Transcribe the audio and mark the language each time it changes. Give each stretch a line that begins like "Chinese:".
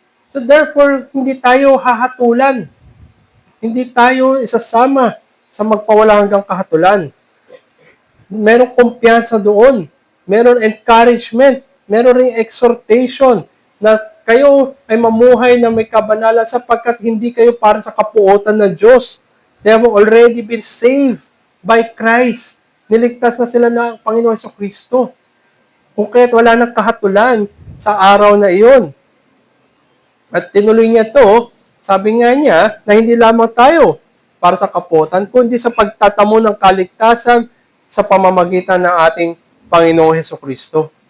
Filipino: So therefore, hindi tayo hahatulan. Hindi tayo isasama sa magpawala hanggang kahatulan. Merong kumpiyansa doon. Meron encouragement. Meron ring exhortation na kayo ay mamuhay na may kabanalan sapagkat hindi kayo para sa kapuotan ng Diyos.
English: They have already been saved by Christ.
Filipino: Niligtas na sila ng Panginoon sa Kristo. Kung kaya't wala nang kahatulan sa araw na iyon. At tinuloy niya to, sabi nga niya na hindi lamang tayo para sa kapuotan, kundi sa pagtatamo ng kaligtasan sa pamamagitan ng ating Panginoong Hesukristo.